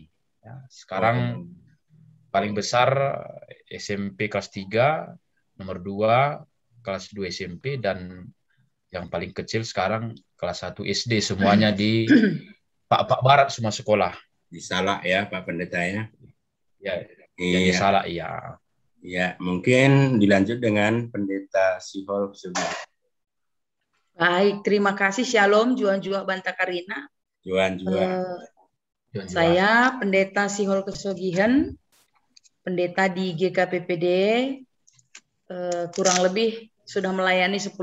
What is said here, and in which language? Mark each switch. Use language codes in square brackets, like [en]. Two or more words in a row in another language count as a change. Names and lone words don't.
[id] Ya, sekarang paling besar SMP kelas 3, nomor 2 kelas 2 SMP, dan yang paling kecil sekarang kelas 1 SD. Semuanya di Pak Barat semua sekolah. Di Salak ya Pak Pendeta ya. Ya, di Salak ya. Ya, mungkin dilanjut dengan Pendeta Sihol Kesogihan. Baik, terima kasih. Shalom, Juan Jua Banta Karina. Juan Jua. Saya Pendeta Sihol Kesogihan, pendeta di GKPPD, kurang lebih sudah melayani 10